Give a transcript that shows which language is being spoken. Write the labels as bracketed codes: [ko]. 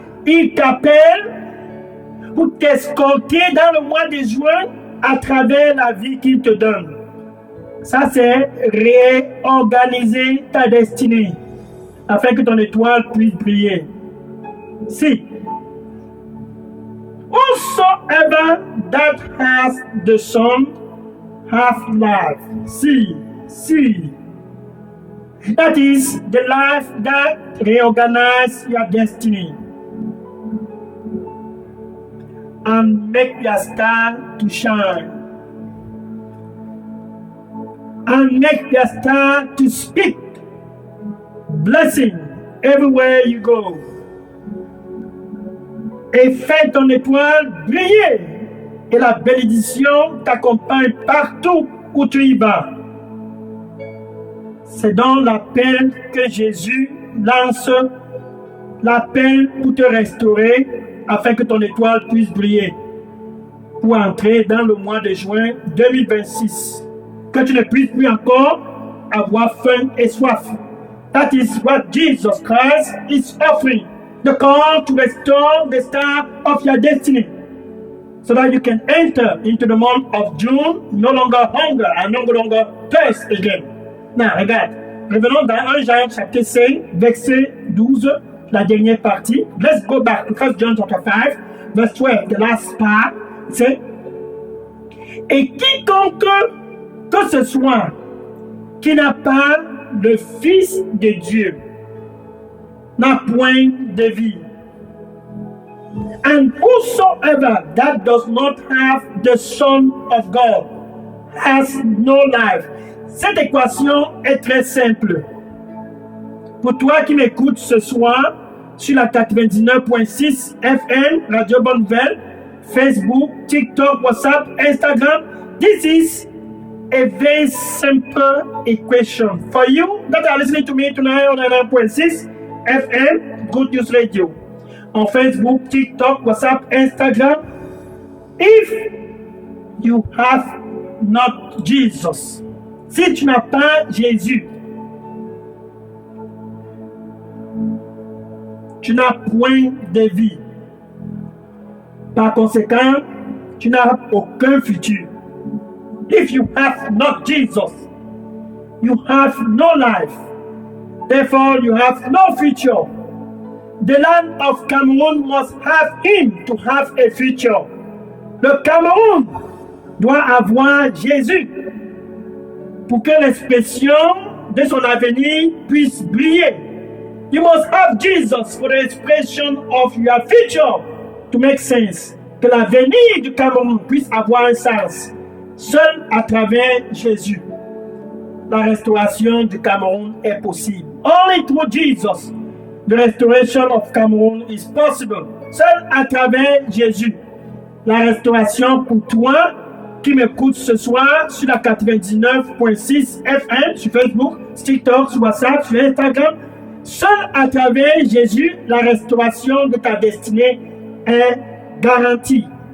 [fr] Il t'appelle pour t'escorter dans le mois de juin à travers la vie qu'il te donne. Ça, c'est réorganiser ta destinée afin que ton étoile puisse briller. [en] Si. Whosoever that has the Son has life. See. That is the life that reorganizes your destiny and make your star to shine and make your star to speak blessing everywhere you go. [fr] Et fais ton étoile briller et la bénédiction t'accompagne partout où tu y vas. C'est dans l'appel que Jésus lance, l'appel pour te restaurer afin que ton étoile puisse briller pour entrer dans le mois de juin 2026. Que tu ne puisses plus encore avoir faim et soif. [en] That is what Jesus Christ is offering. The call to restore the star of your destiny, so that you can enter into the month of June, no longer hunger and no longer thirst again. [fr] Now, regarde, revenons dans 1 Jean chapitre 5, verset 12, la dernière partie. [en] Let's go back to 1 John chapter 5, verse 12, the last part. [fr] C'est et quiconque que ce soit qui n'a pas le Fils de Dieu n'a point de vie. [en] And whosoever that does not have the Son of God has no life. [fr] Cette équation est très simple. Pour toi qui m'écoutes ce soir sur la 99.6 FM, Radio Bonne Nouvelle, Facebook, TikTok, WhatsApp, Instagram, [en] this is a very simple equation. For you that are listening to me tonight on 99.6 FM, Good News Radio, on Facebook, TikTok, WhatsApp, Instagram. If you have not Jesus, [fr] si tu n'as pas Jésus, tu n'as point de vie. Par conséquent, tu n'as aucun futur. [en] If you have not Jesus, you have no life. Therefore, you have no future. The land of Cameroon must have him to have a future. [fr] Le Cameroun doit avoir Jésus pour que l'expression de son avenir puisse briller. [en] You must have Jesus for the expression of your future to make sense. [fr] Que l'avenir du Cameroun puisse avoir un sens. Seul à travers Jésus, la restauration du Cameroun est possible. [en] Only through Jesus, the restoration of Cameroon is possible. [fr] Seul à travers Jésus, la restauration pour toi qui m'écoute ce soir sur la 99.6 FM, sur Facebook, sur TikTok, sur WhatsApp, sur Instagram. Seul à travers Jésus, la restauration de ta destinée est garantie.